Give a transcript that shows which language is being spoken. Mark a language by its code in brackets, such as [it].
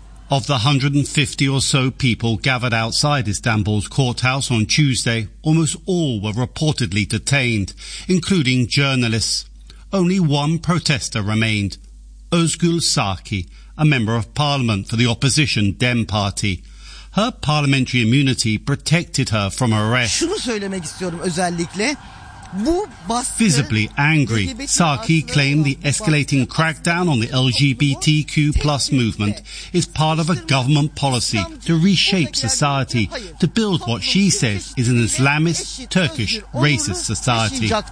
[en] Of the 150 or so people gathered outside Istanbul's courthouse on Tuesday, almost all were reportedly detained, including journalists. Only one protester remained, Özgül Saki, a member of parliament for the opposition Dem Party. Her parliamentary immunity protected her from arrest. [tr] Şunu söylemek istiyorum özellikle. Bu baskı, [en] visibly angry, Saki claimed the escalating crackdown on the LGBTQ plus movement is part of a government policy to reshape society, to build what she says is an Islamist, Turkish, racist society.